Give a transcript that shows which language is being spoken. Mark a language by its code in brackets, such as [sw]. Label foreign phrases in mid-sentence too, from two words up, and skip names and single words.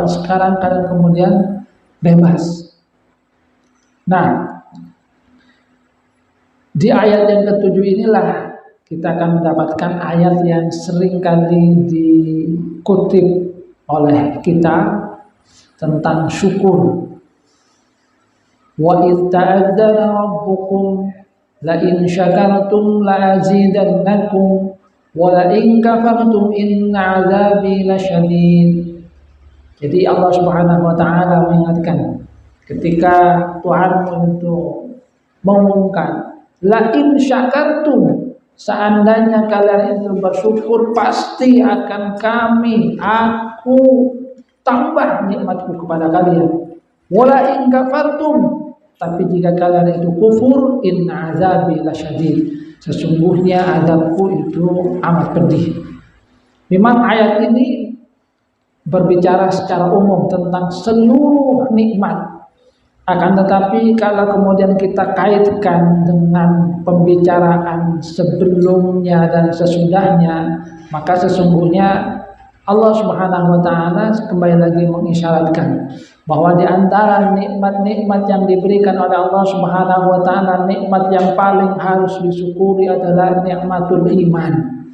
[id] Sekarang kalian kemudian bebas. Nah, di ayat yang ketujuh inilah kita akan mendapatkan ayat yang sering kali dikutip oleh kita tentang syukur. [ar] وإذ تأذن ربكم لئن شكرتم لأزيدنكم ولئن كفرتم إن عذابي لشديد. [id] Jadi [ar] الله سبحانه وتعالى [id] mengingatkan ketika Tuhanmu itu mengumumkan [ar] لئن شكرتم, [id] seandainya kalian itu bersyukur pasti akan aku tambah nikmatku kepada kalian. [ar] ولئن كفرتم, [id] tapi jika kalian itu kufur, [ar] إن عذابي لشديد, [id] sesungguhnya azabku itu amat pedih. Memang ayat ini berbicara secara umum tentang seluruh nikmat. Akan tetapi kalau kemudian kita kaitkan dengan pembicaraan sebelumnya dan sesudahnya, maka sesungguhnya [ar] الله سبحانه وتعالى [id] kembali lagi mengisyaratkan bahwa di antara nikmat-nikmat yang diberikan oleh [ar] الله سبحانه وتعالى, [id] nikmat yang paling harus disyukuri adalah [ar] نعمة الإيمان.